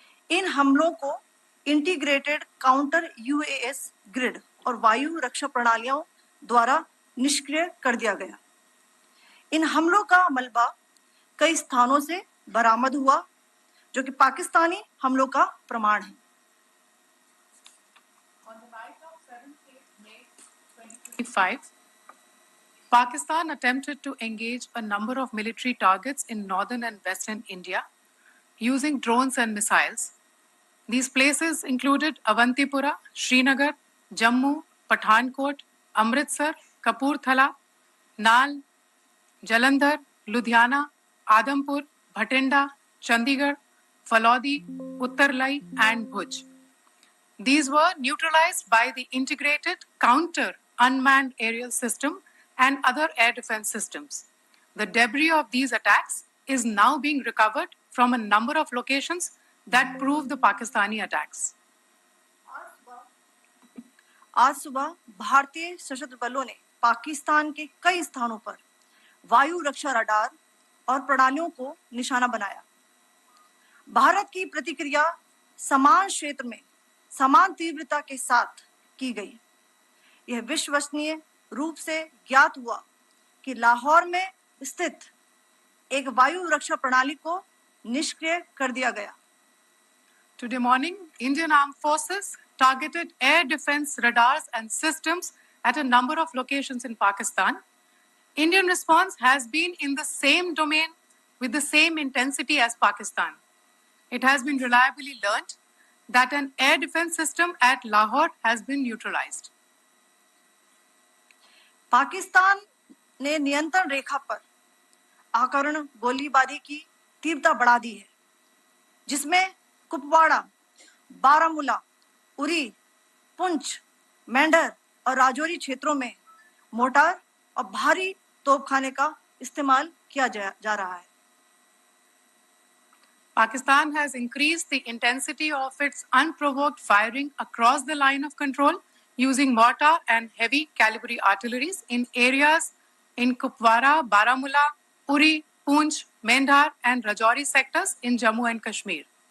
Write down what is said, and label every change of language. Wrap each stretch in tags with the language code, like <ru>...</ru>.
<hi>इन हमलों को integrated counter UAS grid और वायु रक्षा प्रणालियों द्वारा निष्क्रिय कर दिया गया। इन हमलों का मलबा कई स्थानों से बरामद हुआ, जो कि पाकिस्तानी हमलों का प्रमाण है।</hi> <en>On the night of 7th May 2025, Pakistan attempted to engage a number of military targets in northern and western India using drones and missiles. These places included Avantipura, Srinagar, Jammu, Pathankot, Amritsar, Kapurthala, Nal, Jalandhar, Ludhiana, Adampur, Bhatinda, Chandigarh, Falodi, Uttarlai, and Bhuj. These were neutralized by the integrated counter unmanned aerial system and other air defense systems. The debris of these attacks is now being recovered from a number of locations that prove the Pakistani attacks.</en> <hi>आज सुबह भारतीय सशस्त्र बलों ने पाकिस्तान के कई स्थानों पर वायु रक्षा रडार और प्रणालियों को निशाना बनाया। भारत की प्रतिक्रिया समान क्षेत्र में समान तीव्रता के साथ की गई। यह विश्वसनीय रूप से ज्ञात हुआ कि लाहौर में स्थित एक वायु रक्षा प्रणाली को निष्क्रिय कर दिया गया।</hi> <en>Today morning, Indian Armed Forces targeted air defense radars and systems at a number of locations in Pakistan. Indian response has been in the same domain with the same intensity as Pakistan. It has been reliably learnt that an air defense system at Lahore has been neutralized.</en> <hi>Pakistan ने नियंत्रण रेखा पर आकरण गोलीबारी की तीव्रता बढ़ा दी है, जिसमें कुपवाड़ा, बारामूला, उरी, पुंछ, मेंढर और राजौरी क्षेत्रों में मोर्टार और भारी तोपखाने का इस्तेमाल किया जा रहा है।</hi> <en>Pakistan has increased the intensity of its unprovoked firing across the line of control using mortar and heavy caliber artilleries in areas in Kupwara, Baramulla, Uri, Poonch, Mendhar and Rajouri sectors in Jammu and Kashmir.</en>